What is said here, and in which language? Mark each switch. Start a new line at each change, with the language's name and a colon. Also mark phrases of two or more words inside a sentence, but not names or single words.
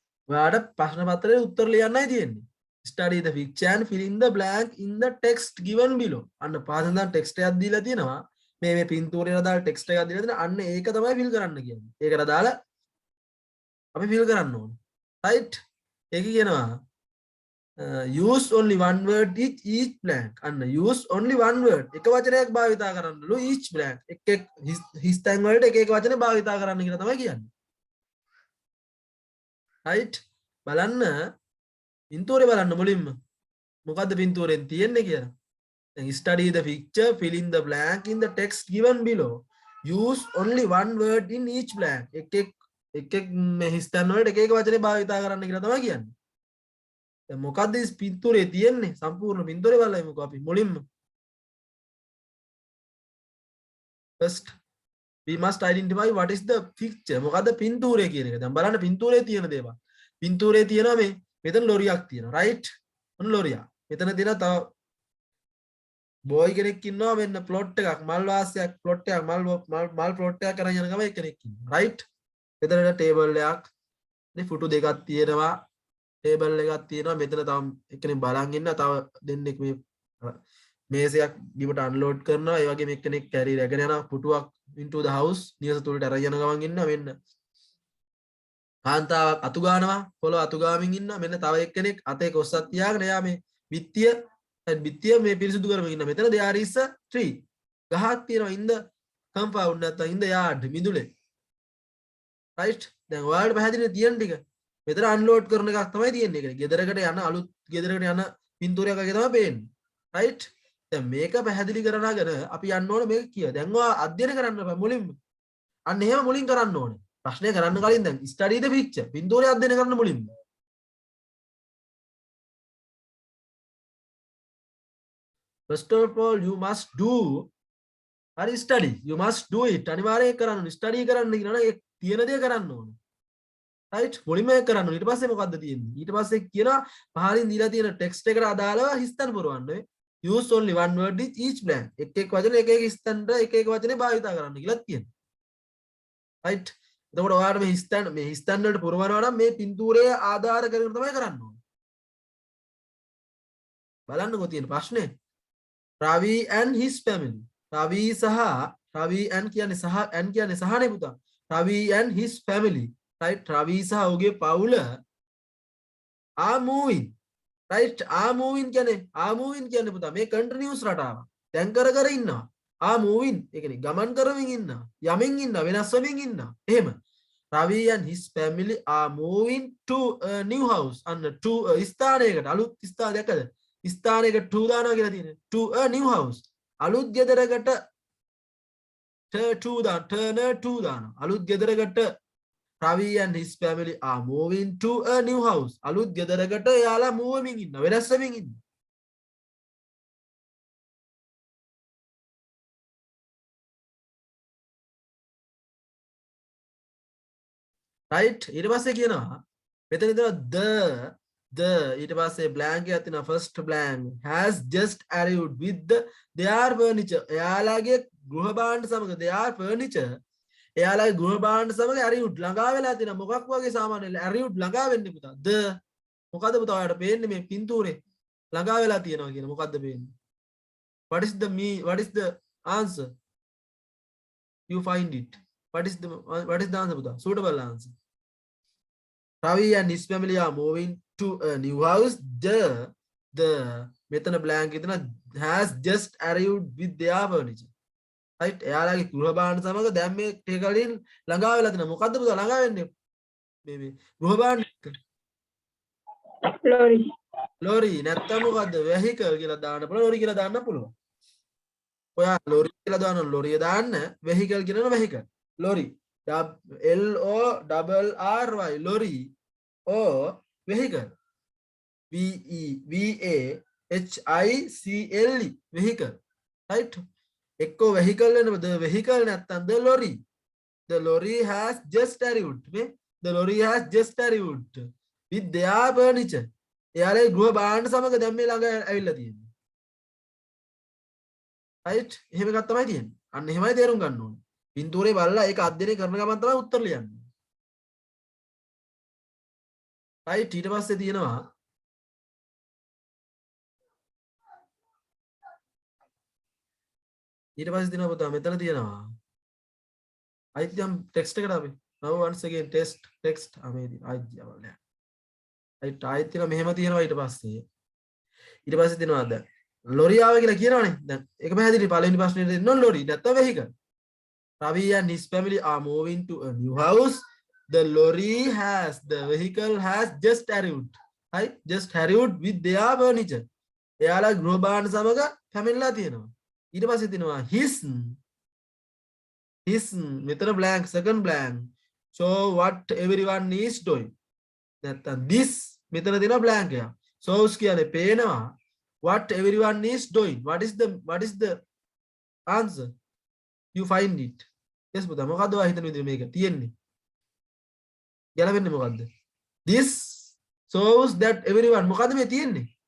Sinhala: ඔයාට ප්‍රශ්න පත්‍රයේ උත්තර ලියන්නයි තියෙන්නේ.
English: Study the picture and fill in the blank in the text given below.
Sinhala: අන්න පාසෙන් දැන් ටෙක්ස්ට් එකක් දීලා තියෙනවා. මේ පින්තූරේට දාලා ටෙක්ස්ට් එකක් දීලා තියෙනවා. අන්න ඒක තමයි fill කරන්න කියන්නේ. ඒකට දාලා අපි fill කරන්න ඕනේ. right? ඒක කියනවා
English: use only one word each blank. අන්න use only one word.
Sinhala: එක වචනයක් භාවිතා කරන්නලු
English: each blank.
Sinhala: එක හිස් තැන් වලට එක වචන භාවිතා කරන්න කියලා තමයි කියන්නේ. right? බලන්න පින්තූරේ බලන්න මුලින්ම මොකද්ද පින්තූරෙන් තියෙන්නේ කියලා.
English: දැන් study the picture, fill in the blank in the text given below. Use only one word in each blank.
Sinhala: එක මේ හිස් තැන් වලට එක වචනේ භාවිතා කරන්න කියලා තමයි කියන්නේ. දැන් මොකද්ද මේ පින්තූරේ තියෙන්නේ? සම්පූර්ණ පින්තූරේ බලමුකෝ අපි මුලින්ම.
English: First we must identify what is the picture.
Sinhala: මොකද්ද පින්තූරේ කියන එක. දැන් බලන්න පින්තූරේ තියෙන දේවල්. පින්තූරේ තියෙනවා මේ මෙතන ලොරියක් තියෙනවා. right? ඔන්න ලොරියක්. මෙතන තියෙනවා තව බෝයි කෙනෙක් ඉන්නවා මෙන්න ප්ලොට් එකක් මල් වාසියක් ප්ලොට් එකක් මල් ප්ලොට් එකක් කරන් යන ගම එක්කෙනෙක් ඉන්නවා. right? මෙතන ටේබල් එකක් මේ ෆොටෝ දෙකක් තියෙනවා. ටේබල් එකක් තියෙනවා. මෙතන තව එක්කෙනෙක් බලන් ඉන්නවා. තව දෙන්නෙක් මේ මේසයක් බිමට අන්ලෝඩ් කරනවා. ඒ වගේම එක්කෙනෙක් කැරි රැගෙන යනවා පුටුවක්
English: into the house
Sinhala: නිවස තුලට අරන් යන ගමන් ඉන්නවා. මෙන්න කාන්තාවක් අතු ගන්නවා. පොළොව අතු ගාමින් ඉන්නවා. මෙන්න තව එක්කෙනෙක් අතේ කොස්සක් තියාගෙන එයා මේ බිත්තිය මේ පිරිසිදු කරමින් ඉන්නවා.
English: මෙතන there is a tree.
Sinhala: ගහක් තියෙනවා
English: in the compound නැත්නම් in the yard මිදුලේ.
Sinhala: right? දැන් ඔයාලට පැහැදිලිද තියෙන ටික? මෙතන අන්ලෝඩ් කරන එකක් තමයි තියෙන්නේ. ඒක ගෙදරකට යන අලුත් ගෙදරකට යන පින්තූරයක් වගේ තමයි පේන්නේ. right? දැන් මේක පැහැදිලි කරනාගෙන අපි යන්න ඕනේ මේක කිය. දැන් ඔයා අධ්‍යයනය කරන්න බෑ මුලින්ම. අන්න එහෙම මුලින් කරන්න ඕනේ. ප්‍රශ්නය කරන්න කලින් දැන්
English: study the picture.
Sinhala: පින්තූරය අධ්‍යයනය කරන්න මුලින්ම.
English: First of all you must do හරි study. You must do it.
Sinhala: අනිවාර්යයෙන් කරන්න ඕනේ. study කරන්න කියනවා ඒ තියෙන දේ කරන්න ඕනේ. right? මුලින්ම ඒක කරන්න ඕනේ. ඊට පස්සේ මොකද්ද තියෙන්නේ? ඊට පස්සේ කියනවා පහලින් දීලා තියෙන ටෙක්ස්ට් එකට අදාළව හිස්තැන් පුරවන්න. use only one word with each blank. එක වචන එක හිස්තැන්ට එක වචනේ භාවිතා කරන්න කියලා තියෙනවා. right? එතකොට ඔයාලට මේ හිස්තැන් වලට පුරවනවා නම් මේ පින්තූරය ආධාර කරගෙන තමයි කරන්න ඕනේ. බලන්නකෝ තියෙන ප්‍රශ්නේ.
English: Ravi and his family.
Sinhala: Ravi කියන්නේ සහනේ පුතා.
English: Ravi and his family. right? Ravi
Sinhala: සහ ඔහුගේ පවුල
English: are moving. right? are moving
Sinhala: කියන්නේ පුතා මේ continuous රටාවක්. දැන් කර ඉන්නවා.
English: are moving
Sinhala: ඒ කියන්නේ ගමන් කරමින් ඉන්නවා. යමින් ඉන්නවා. වෙනස් වෙමින් ඉන්නවා. එහෙම.
English: Ravi and his family are moving to a new house.
Sinhala: අන්න to ස්ථානයකට අලුත් ස්ථානයකද? ස්ථානයකට to දානවා කියලා තියෙනවා.
English: to a new house.
Sinhala: අලුත් ගෙදරකට to දානවා. අලුත් ගෙදරකට
English: Ravi and his family are moving to a new house.
Sinhala: අලුත් ගෙදරකට එයාලා move වෙමින් ඉන්නවා. වෙනස් වෙමින් ඉන්නවා. right? ඊට පස්සේ කියනවා මෙතන ඉතන the ඊට පස්සේ blank එකක් තියෙනවා.
English: first blank has just arrived with their furniture.
Sinhala: එයාලාගේ ගෘහ භාණ්ඩ සමග
English: their furniture
Sinhala: එයාලගේ ගෘහ භාණ්ඩ සමග arrived ළඟා වෙලා තියෙනවා. මොකක් වගේ සාමාන්‍ය arrived ළඟා වෙන්නේ පුතා? the මොකද්ද පුතා ඔයාලට පේන්නේ මේ පින්තූරේ ළඟා වෙලා තියෙනවා කියන මොකද්ද පේන්නේ?
English: what is the answer? You find it. what is the answer පුතා? suitable answer. Ravi and his family are moving to a new house. The මෙතන blank එතන has just arrived with their furniture. right?
Sinhala: එයාලගේ ගෘහ භාණ්ඩ සමග දැන් මේ ටිකලින් ළඟා වෙලා තියෙනවා. මොකද්ද පුතා ළඟා වෙන්නේ? මේ ගෘහ භාණ්ඩ ලෝරි නැත්තම් මොකද්ද? vehicle කියලා දාන්න පුළුවන්. ලෝරි කියලා දාන්න පුළුවන්. ඔයා ලෝරි කියලා දාන්න ලෝරිය දාන්න vehicle කියනවා vehicle.
English: ලෝරි LORRY lorry or vehicle. VEHICLE vehicle. right?
Sinhala: එක්කෝ vehicle වෙනවද? vehicle නැත්තම්
English: the lorry. The lorry has just arrived. The lorry has just arrived with their furniture.
Sinhala: එයාලේ ගෘහ භාණ්ඩ සමග දැන් මේ ළඟ ඇවිල්ලා තියෙන්නේ. right? එහෙම එකක් තමයි තියෙන්නේ. අන්න එහෙමයි තේරුම් ගන්න ඕනේ. පින්තූරේ බලලා ඒක අධ්‍යයනය කරන ගමන් තමයි උත්තර ලියන්නේ. right ඊට පස්සේ තියෙනවා පුතා මෙතන තියෙනවා අයිතියම් ටෙක්ස්ට් එකට අපි
English: now once again text
Sinhala: අමේදී අයිතියවල නෑ right ආයිතියම මෙහෙම තියෙනවා ඊට පස්සේ තියෙනවා දැන් ලොරි ආව කියලා කියනවනේ දැන් ඒක පැහැදිලි පළවෙනි ප්‍රශ්නේ දෙන්න ලොරි නැත්නම්
English: vehicle Ravi and his family are moving to a new house the lorry the vehicle has just arrived right just arrived with their furniture
Sinhala: එයාලා ගෘහ භාණ්ඩ සමග පැමිණලා තියෙනවා ඊට පස්සේ තියෙනවා
English: his මෙතන blank second blank so what everyone is doing නැත්නම් this
Sinhala: මෙතන තියෙන
English: blank එක shows
Sinhala: කියන්නේ පේනවා
English: what everyone is doing what is the answer you find it yes
Sinhala: පුතා මොකද්ද ඔයා හිතන විදිහ මේක තියෙන්නේ ගැලපෙන්නේ මොකද්ද
English: this shows that everyone
Sinhala: මොකද්ද මේ තියෙන්නේ